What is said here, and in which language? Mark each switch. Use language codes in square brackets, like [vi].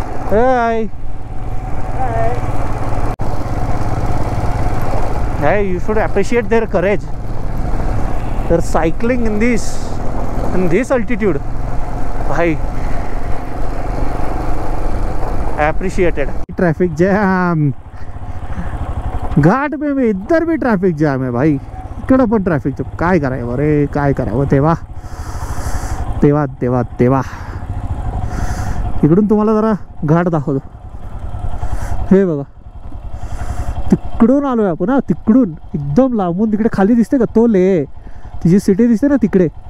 [en] Hi hi, you should appreciate their courage. They're cycling in this altitude. भाई appreciated. [hi] Traffic jam घाट में भी, इधर भी [mr] ट्रॅफिक जॅम आहे भाई. इकडं पण ट्रॅफिक जॅम. काय करावं रे, काय करावं. तेव्हा तेव्हा तेव्हा तेव्हा इकडून तुम्हाला जरा घाट दाखवतो. हे बघा, तिकडून आलोय आपण. हा, तिकडून एकदम लांबून तिकडे खाली दिसते का, तो ले तिची सिटी दिसते ना तिकडे.